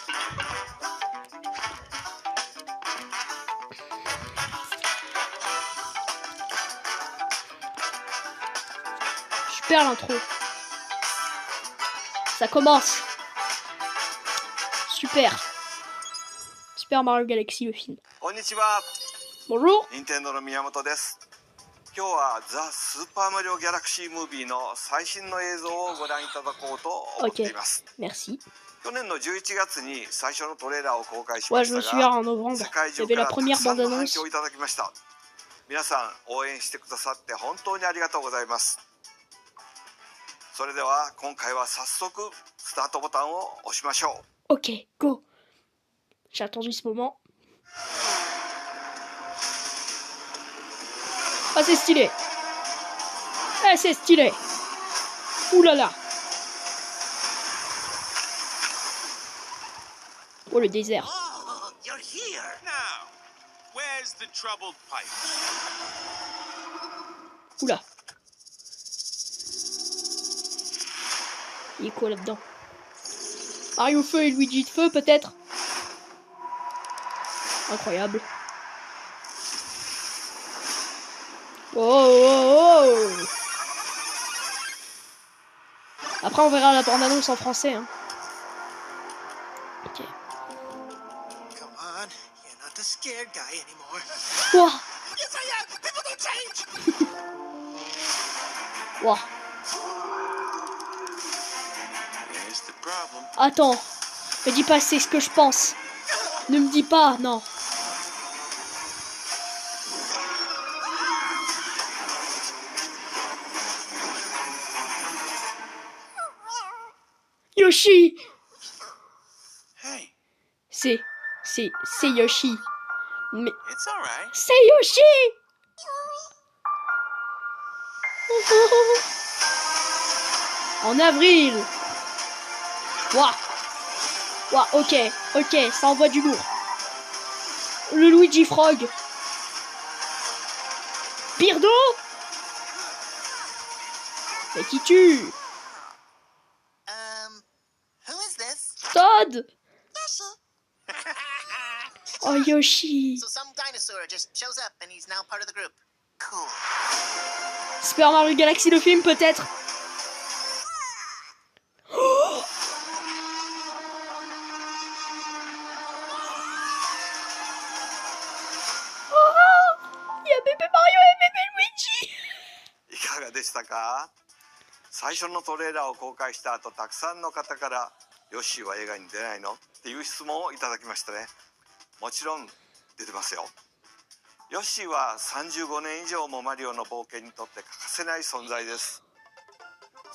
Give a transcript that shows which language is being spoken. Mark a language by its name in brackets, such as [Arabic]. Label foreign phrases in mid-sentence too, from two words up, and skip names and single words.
[French] Super l'intro. Ça commence. Super. Super Mario Galaxy le film. Bonjour. [Japanese] Nintendo の宮本です。今日はザ・スーパーマリオギャラクシームービーの最新の映像をご覧いただこうと思っています。 [French] Merci. [Japanese] 去年の11月に最初のトレーラーを公開しま [French] Ouais, [Japanese] し [French] je me [Japanese] た [French] souviens [Japanese] が、 [French] en novembre. [Japanese] 世界 [French] Il y [Japanese] 中 [French] avait [Japanese] か [French] la [Japanese] らたく [French] première [Japanese] さんの反 [French] bande-annonce. [Japanese] 響をいただきました。皆さん応援してくださって本当にありがとうございます。それでは今回は早速スタートボタンを押しましょう。 [French] Ok, go. J'ai attendu ce moment. Ah, c'est stylé. Ah, c'est stylé. Ouh là là. Oh, le désert. [English] Oh, you're here. Now, where's the troubled pipe? [French] Oula. Il est quoi là-dedans? Mario Feu et Luigi de Feu, peut-être? Incroyable. Oh. Après, on verra la bande-annonce en français. Hein. Ok. [English] Come on, you're not the scared guy anymore. Ouah. Yes, I am. People don't change. Ouah. There's the problem. [French] Attends. Me dis pas c'est ce que je pense. Ne me dis pas, non. Yoshi. Hey, C'est Yoshi. Mais [English] it's all right. [French] c'est Yoshi. En avril. Ouah. Ouah, ok, ça envoie du lourd. Le Luigi Frog. Birdo. Mais qui tue? [English] Who is this? Todd. Yoshi. Oh, Yoshi. So some dinosaur just shows up and he's now part of the group. Cool. [French] Super Mario Galaxy le film peut-être. Oh, il y a bébé Mario et bébé Luigi. [Japanese] いかがでしたか？最初のトレーラーを公開した後、たくさんの方からヨッシーは映画に出ないのっていう質問をいただきましたね。もちろん出てますよ。ヨッシーは35年以上もマリオの冒険にとって欠かせない存在です。